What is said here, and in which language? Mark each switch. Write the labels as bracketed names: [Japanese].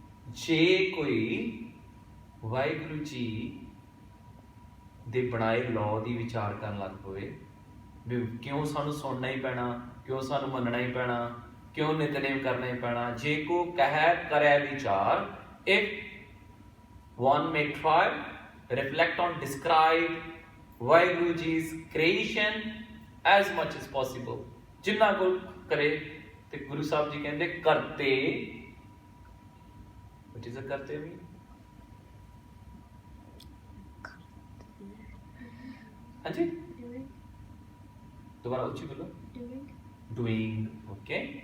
[Punjabi] ਜੇ ਕੋਈ ਵਾਹਿਗੁਰੂ ਜੀ ਦੇ ਬਣਾਏ ਲਾਅ ਦੀ ਵਿਚਾਰ ਕਰਨ ਲੱਗ ਪਵੇ ਵੀ ਕਿਉਂ ਸਾਨੂੰ ਸੁਣਨਾ ਹੀ ਪੈਣਾ, ਕਿਉਂ ਸਾਨੂੰ ਮੰਨਣਾ ਹੀ ਪੈਣਾ, ਕਿਉਂ ਨਿਤਨੇਮ ਕਰਨਾ ਹੀ ਪੈਣਾ। ਜੇ ਕੋ ਕਹੈ ਕਰੈ ਵਿਚਾਰ, [English] if one may try, reflect on, describe Waheguru ji's creation as much as possible, [Punjabi] ਜਿੰਨਾ ਕੋ ਕਰੇ। ਤੇ ਗੁਰੂ ਸਾਹਿਬ ਜੀ ਕਹਿੰਦੇ ਕਰਤੇ, [English] what is a ਕਰਤੇ mean? [Punjabi] ਹਾਂਜੀ, ਦੁਬਾਰਾ ਉੱਚੀ ਬੋਲੋ। [English] doing, okay।